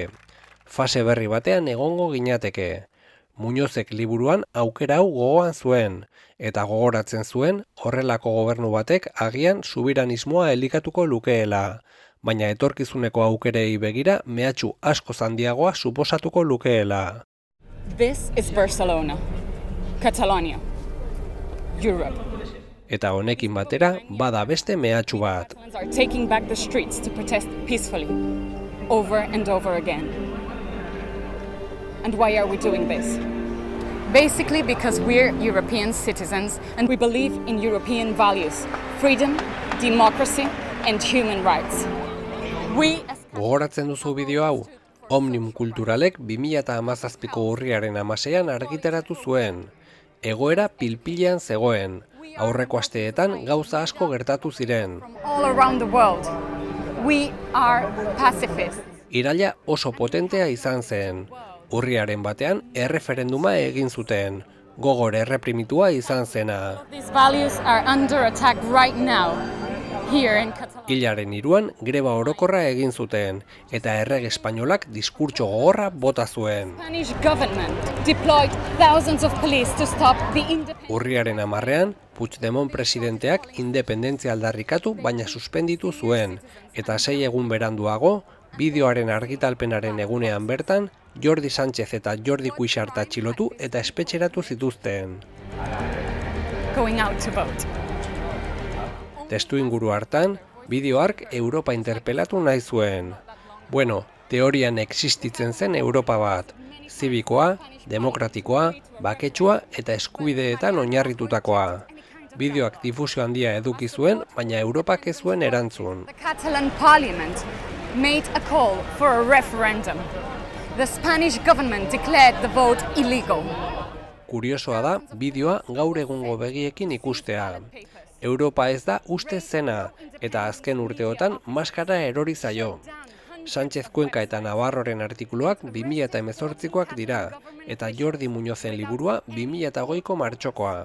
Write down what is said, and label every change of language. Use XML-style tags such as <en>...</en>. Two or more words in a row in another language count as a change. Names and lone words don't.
<eu>Fase berri batean egongo ginateke. Muñozek liburuan aukera hau gogoan zuen, eta gogoratzen zuen horrelako gobernu batek agian subiranismoa elikatuko lukeela, baina etorkizuneko aukerei begira mehatxu asko handiagoa suposatuko lukeela.</eu> <en>This is Barcelona, Catalonia, Europe.</en> <eu>Eta honekin batera, bada beste mehatxu bat.</eu> <en>Are taking back the streets to protest peacefully, over and over again. And why are we doing this? Basically because we're European citizens and we believe in European values, freedom, democracy and human rights.</en> <eu>Gogoratzen duzu bideo hau? Omnium Kulturalek 2017ko urriaren 16an argitaratu zuen. Egoera pilpilean zegoen. Aurreko asteetan gauza asko gertatu ziren.</eu> <en>All around the world. We are pacifists.</en> <eu>Iraila oso potentea izan zen. Urriaren batean erreferenduma egin zuten. Gogor erreprimitua izan zena.</eu> <en>These values are under attack right now, here in Catalonia.</en> <eu>Hilaren 3an greba orokorra egin zuten, eta errege espainolak diskurtso gogorra bota zuen.</eu> <en>Spanish government deployed thousands of police to stop the independence.</en> <eu>Urriaren 10ean, Puigdemont presidenteak independentzia aldarrikatu baina suspenditu zuen, eta 6 egun beranduago, bideoaren argitalpenaren egunean bertan, Jordi Sánchez eta Jordi Cuixart atxilotu eta espetxeratu zituzten.</eu> <en>Going out to vote.</en> <eu>Testuinguru hartan, bideo hark Europa interpelatu nahi zuen. Bueno, teorian existitzen zen Europa bat, zibikoa, demokratikoa, baketsua eta eskubideetan oinarritutakoa. Bideoak difusio handia eduki zuen, baina Europak ez zuen erantzun.</eu> <en>The Catalan parliament made a call for a referendum. The Spanish government declared the vote illegal.</en> <eu>Kuriosoa da, bideoa gaur egungo begiekin ikustea. Europa ez da uste zena, eta azken urteotan maskara erori zaio. Sánchez Cuenca eta Navarroren artikuluak 2018koak dira, eta Jordi Muñozen liburua 2008ko martxokoa.</eu>